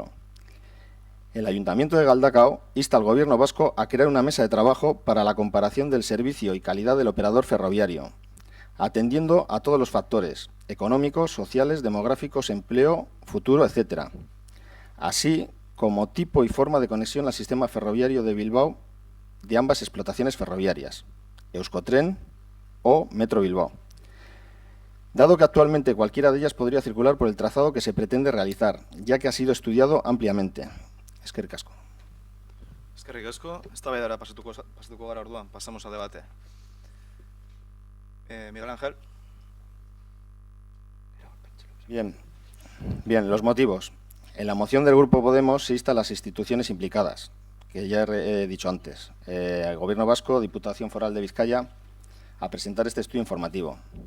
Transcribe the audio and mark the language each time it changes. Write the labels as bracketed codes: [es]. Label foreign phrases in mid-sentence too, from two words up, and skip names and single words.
[es] El Ayuntamiento de Galdakao insta al Gobierno vasco a crear una mesa de trabajo para la comparación del servicio y calidad del operador ferroviario, atendiendo a todos los factores económicos, sociales, demográficos, empleo, futuro, etc., así como tipo y forma de conexión al sistema ferroviario de Bilbao de ambas explotaciones ferroviarias, Euskotren o Metro Bilbao. Dado que actualmente cualquiera de ellas podría circular por el trazado que se pretende realizar, ya que ha sido estudiado ampliamente. [eu] Eskerrik asko. Eskerrik asko, eztabaidara pasatuko gara orduan, [es] pasamos al debate. Miguel Ángel. Bien, los motivos. En la moción del Grupo Podemos se insta a las instituciones implicadas, que ya he dicho antes, al Gobierno Vasco, Diputación Foral de Vizcaya, a presentar este estudio informativo.